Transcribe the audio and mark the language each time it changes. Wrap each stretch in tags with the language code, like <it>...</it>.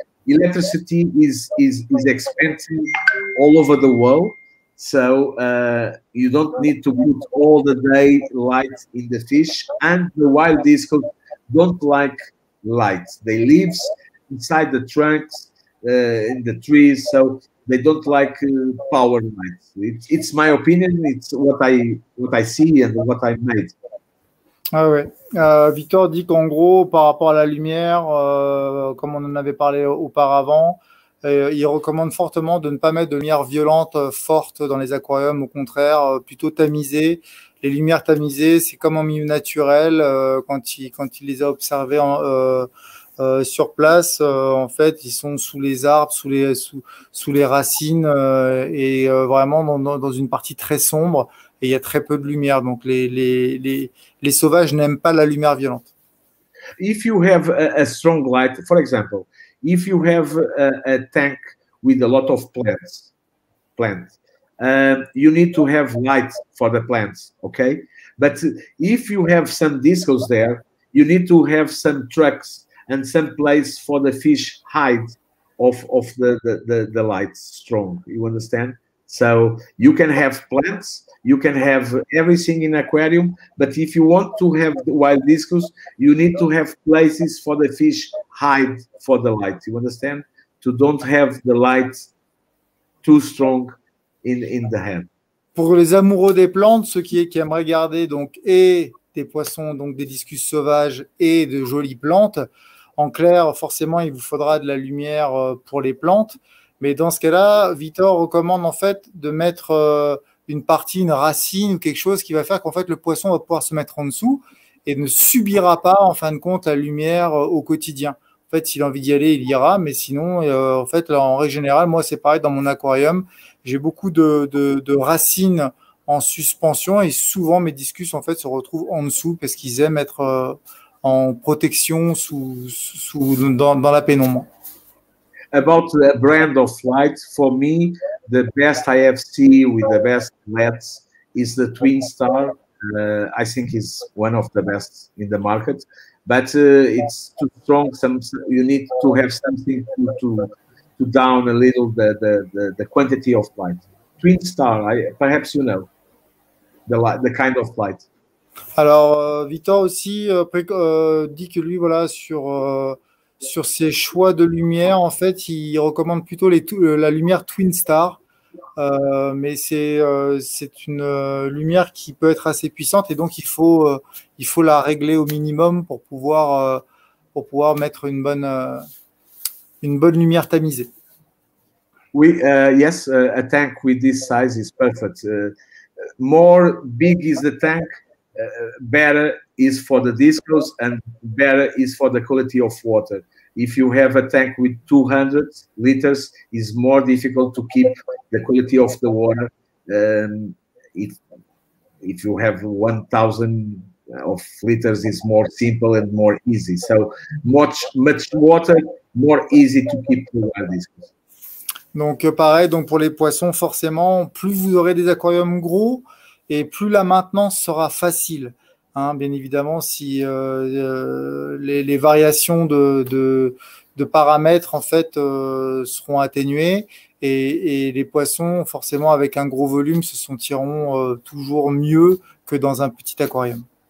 <en>Electricity is expensive all over the world, so you don't need to put all the day light in the fish. And the wild discus don't like light. They live inside the trunks, in the trees, so they don't like power lights. It's my opinion. It's what I see and what I made.</en> <fr>Ah ouais. Victor dit qu'en gros, par rapport à la lumière, comme on en avait parlé auparavant, il recommande fortement de ne pas mettre de lumière violente forte dans les aquariums. Au contraire, plutôt tamiser. Les lumières tamisées, c'est comme en milieu naturel. Quand il les a observées sur place, en fait, ils sont sous les arbres, sous les racines, et vraiment dans une partie très sombre. Et il y a très peu de lumière, donc les sauvages n'aiment pas la lumière violente.</fr> <en>If you have a strong light, for example, if you have a tank with a lot of plants, you need to have light for the plants, okay? But if you have some discos there, you need to have some trucks and some place for the fish hide of the lights strong. You understand? So you can have plants, you can have everything in aquarium, but if you want to have the wild discus, you need to have places for the fish hide for the light. You understand? To don't have the light too strong in the head.</en> <fr>Pour les amoureux des plantes, ceux qui aimeraient garder donc et des poissons, donc des discus sauvages et de jolies plantes, en clair, forcément, il vous faudra de la lumière pour les plantes. Mais dans ce cas-là, Victor recommande en fait de mettre une partie, une racine ou quelque chose qui va faire qu'en fait le poisson va pouvoir se mettre en dessous et ne subira pas en fin de compte la lumière au quotidien. En fait, s'il a envie d'y aller, il ira, mais sinon, en fait, là, en règle générale, moi, c'est pareil dans mon aquarium. J'ai beaucoup de racines en suspension et souvent mes discus en fait se retrouvent en dessous parce qu'ils aiment être en protection dans la pénombre.</fr> <en>About the brand of light, for me, the best I have seen with the best LEDs is the Twin Star. I think is one of the best in the market, but it's too strong. You need to have something to down a little the quantity of light. twin star. Perhaps you know the kind of flight.</en> <fr>Alors, Victor aussi dit que lui, voilà, sur ses choix de lumière, en fait, il recommande plutôt la lumière Twin Star. Mais c'est une lumière qui peut être assez puissante et donc il faut la régler au minimum pour pouvoir mettre une bonne lumière tamisée.</fr> <en>Yes, a tank with this size is perfect. More big is the tank, better is for the Discus and better is for the quality of water. If you have a tank with 200 liters, it's more difficult to keep the quality of the water. If you have 1,000 of liters, it's more simple and more easy. So much water, more easy to keep the wild Discus.</en> <fr>Donc pareil, donc pour les poissons, forcément, plus vous aurez des aquariums gros et plus la maintenance sera facile. Hein, bien évidemment, si les variations de paramètres en fait seront atténuées et les poissons, forcément, avec un gros volume, se sentiront toujours mieux que dans un petit aquarium.</fr>